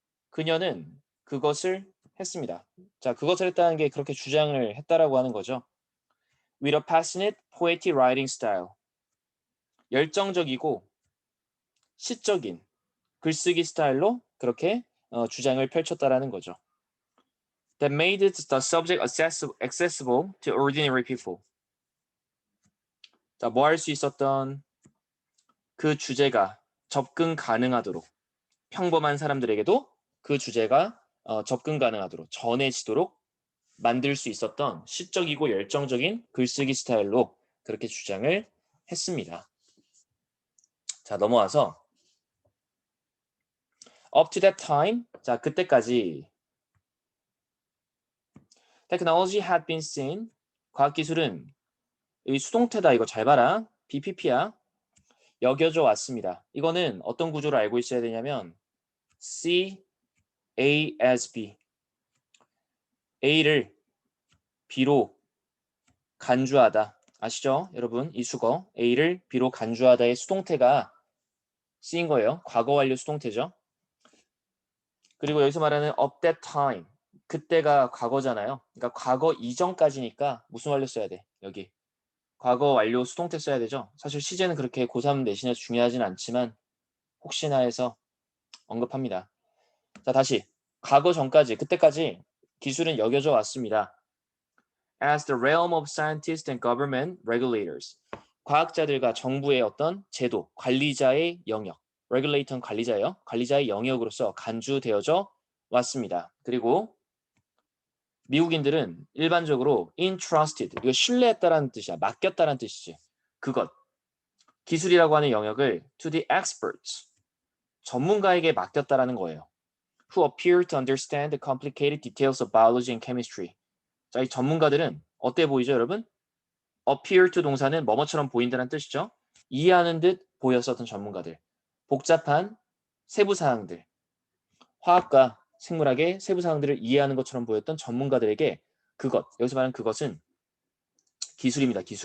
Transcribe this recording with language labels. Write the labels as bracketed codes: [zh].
[ko] 그녀는 그것을 했습니다. 자, 그것을 했다는 게 그렇게 주장을 했다라고 하는 거죠. [en] With a passionate, poetic writing style. [ko] 열정적이고 시적인 글쓰기 스타일로 그렇게 주장을 펼쳤다라는 거죠. [en] That made the subject accessible to ordinary people. [ko] 자, 뭐 할 수 있었던 그 주제가 접근 가능하도록 평범한 사람들에게도 그 주제가 접근 가능하도록 전해지도록 만들 수 있었던 시적이고 열정적인 글쓰기 스타일로 그렇게 주장을 했습니다. [en] 자, 넘어와서 up to that time. 자, 그때까지 technology had been seen. [ko] 과학기술은 이 수동태다. 이거 잘 봐라. BPP야. 여겨져 왔습니다. 이거는 어떤 구조를 알고 있어야 되냐면 C, A as B. A를 B로 간주하다. 아시죠? 여러분, 이 수거. A를 B로 간주하다의 수동태가 쓰인 거예요. 과거 완료 수동태죠. 그리고 여기서 말하는 [en] of that time. [ko] 그때가 과거잖아요. 그러니까 과거 이전까지니까 무슨 완료 써야 돼? 여기. 과거 완료 수동태 써야 되죠. 사실 시제는 그렇게 고3 내신에서 중요하진 않지만 혹시나 해서 언급합니다. 자, 다시. 과거 전까지, 그때까지 기술은 여겨져 왔습니다. [en] As the realm of scientists and government regulators. [ko] 과학자들과 정부의 어떤 제도, 관리자의 영역. regulator는 관리자예요. 관리자의 영역으로서 간주되어져 왔습니다. 그리고 미국인들은 일반적으로 entrusted, 이거 신뢰했다라는 뜻이야. 맡겼다라는 뜻이지. 그것, 기술이라고 하는 영역을 [en] to the experts, [ko] 전문가에게 맡겼다라는 거예요. [en] Who appear to understand the complicated details of biology and chemistry. [ko] 자, 이 전문가들은 어때 보이죠, 여러분? appear to 동사는 뭐뭐처럼 보인다는 뜻이죠. 이해하는 듯 보였었던 전문가들. 복잡한 세부 사항들. 화학과 생물학의 세부 사항들을 이해하는 것처럼 보였던 전문가들에게 그것, 여기서 말하는 그것은 기술입니다.